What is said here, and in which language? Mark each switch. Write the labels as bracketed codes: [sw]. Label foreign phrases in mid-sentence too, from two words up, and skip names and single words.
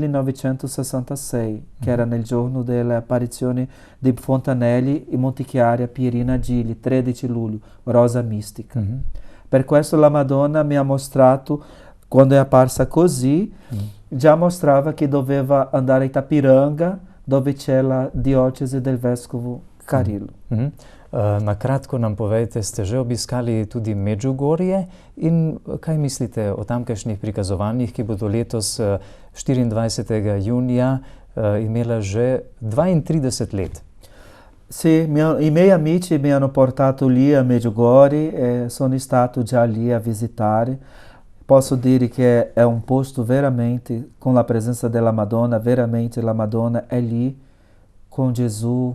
[it] 1966, che era nel giorno delle apparizioni di Fontanelli e Montichiari a Pierina Gili, 13 luglio, Rosa Mistica. Per questo la Madonna mi ha mostrato, quando è apparsa così, già mostrava che doveva andare a Itapiranga, dove c'è la diocesi del vescovo Carilo. [sl] Na kratko nam povejte, ste že obiskali tudi Medžugorje in kaj mislite o tamkajšnjih prikazovanjih, ki bodo letos 24. junija imela že 32 let? [it] Sì, i miei amici mi hanno portato lì a Medjugorje e sono stato già lì a visitare. Posso dire che è un posto veramente, con la presenza della Madonna, veramente la Madonna è lì con Gesù.